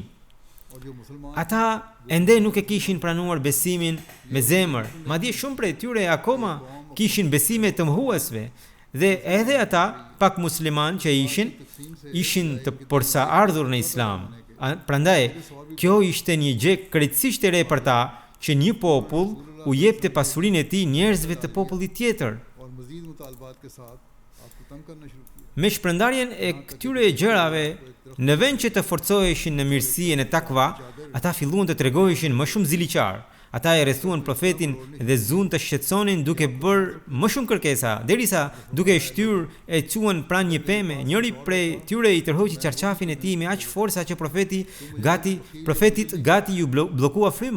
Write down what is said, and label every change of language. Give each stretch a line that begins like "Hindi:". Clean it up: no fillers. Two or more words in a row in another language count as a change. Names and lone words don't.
Albanian: Ata ende nuk e kishin pranuar besimin me zemër, madje shumë prej tyre akoma kishin besime të mohuesve Dhe edhe ata pak musliman që ishin të përsaardhur në Islam. Prandaj, kjo ishte një gjë krejtësisht e re për ta që një popull u jepte pasurinë e tij njerëzve të popullit tjetër.
Urdu: اور مزید مطالبات کے ساتھ آپ کو تنگ کرنا شروع کیا.
Albanian: Me shpërndarjen e këtyre gjërave, në vend që të forcoheshin në mirësi e në takva, ata filluan të tregoheshin më shumë ziliqar. Ata e rrethuan profetin dhe zun të shqetësonin duke bërë më shumë kërkesa, derisa duke e shtyr e quan pranë një peme, njëri prej tyre i tërhoqi qarqafin e tij me aq forca që profetit gati ju bllokua fryma.